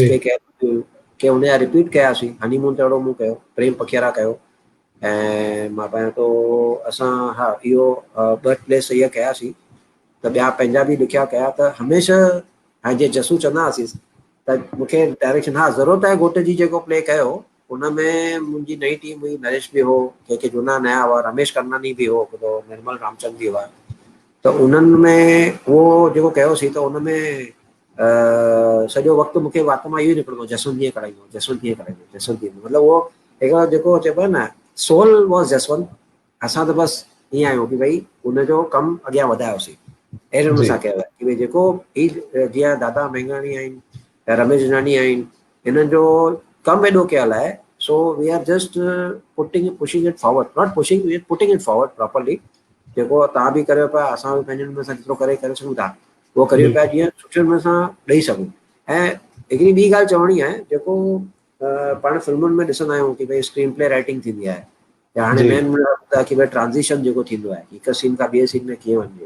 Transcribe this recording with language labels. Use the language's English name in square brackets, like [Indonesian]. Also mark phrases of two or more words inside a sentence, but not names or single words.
[Sindhi] के कया, के उन जा रिपीट कयासीं। हनीमून त अहिड़ो मूं कयो, प्रेम पखियारा कयो ऐं मां पायां थो असां, हा इहो [English] birth place [Sindhi] इहा कयासीं। त ॿिया पंहिंजा बि लिखिया कया। त हमेशह हाणे जीअं जसू चवंदा हुआसीं त मूंखे डायरेक्शन, हा ज़रूरत आहे घोट जी जेको प्ले कयो उनमें मुंहिंजी नई टीम हुई, नरेश बि हो, जेके झूना नया हुआ, रमेश करनानी बि हो, निर्मल रामचंद बि हुआ। त उन्हनि में उहो जेको कयोसीं त उनमें सॼो वक़्तु मूंखे वात मां इहो ई निकिरंदो, जसवंत कीअं कराईंदो, जसवंत कीअं कराईंदो, जसवंत कीअं, मतिलबु उहो हिकिड़ो जेको चइबो आहे न, [English] soul was Jaswant. [Sindhi] असां त बसि ईअं आहियूं कि भई उनजो कमु अॻियां वधायोसीं। अहिड़े नमूने जी सां कयो आहे कि भई जेको ही जीअं दादा मेंघाणी आहिनि, रमेश जनानी आहिनि, हिननि जो कमु एॾो कयल आहे। [English] So we are just pushing it forward, not pushing, we are putting it forward properly. [Sindhi] जेको तव्हां बि करियो पिया, असां बि पंहिंजे नमूने सां जेतिरो करे सघूं था उहो करियो पिया, बिल्कुलु जीअं सुठे नमूने सां ॾेई सघूं। ऐं हिकिड़ी ॿी ॻाल्हि चवणी आहे, जेको पाण फिल्मुनि में ॾिसंदा आहियूं कि भई [English] screen play writing [Sindhi] थींदी आहे, या हाणे जी मेन कि भई ट्रांज़िशन जेको थींदो आहे, हिकु सीन खां ॿिए सीन में कीअं वञिजे।